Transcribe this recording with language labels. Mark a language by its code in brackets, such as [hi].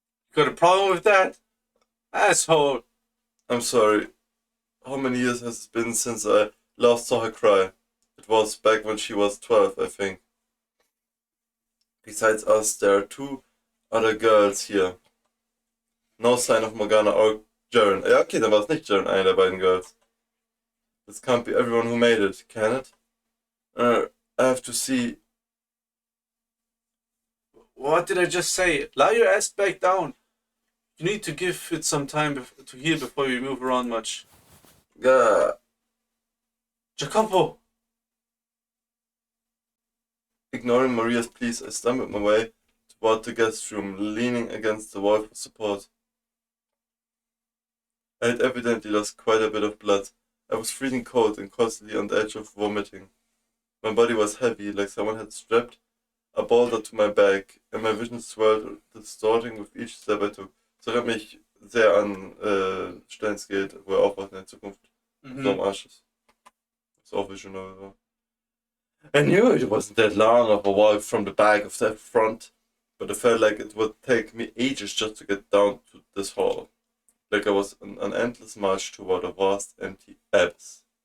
[en] You got a problem with that? Asshole! I'm sorry. How many years has it been since I last saw her cry? It was back when she was 12, I think. Besides us, there are 2 other girls here. No sign of Morgana or Jaren. [de] Ja, okay, dann war es nicht Jaren, eine der beiden Girls. [en] This can't be everyone who made it, can it? I have to see. What did I just say? Lie your ass back down. You need to give it some time to heal before you move around much. Jacopo! Ignoring Maria's pleas, I stumbled my way toward the guest room, leaning against the wall for support. I had evidently lost quite a bit of blood. I was freezing cold and constantly on the edge of vomiting. My body was heavy, like someone had strapped a boulder to my back, and my vision swirled, distorting with each step I took. [de] Das erinnert mich sehr an Steins Gate, wo er aufwacht in der Zukunft. So am Arsch ist. Das auch visionary war. [en] I knew it wasn't that long of a walk from the back of the front, but I felt like it would take me ages just to get down to this hall. Like I was on an endless march toward a vast empty abyss.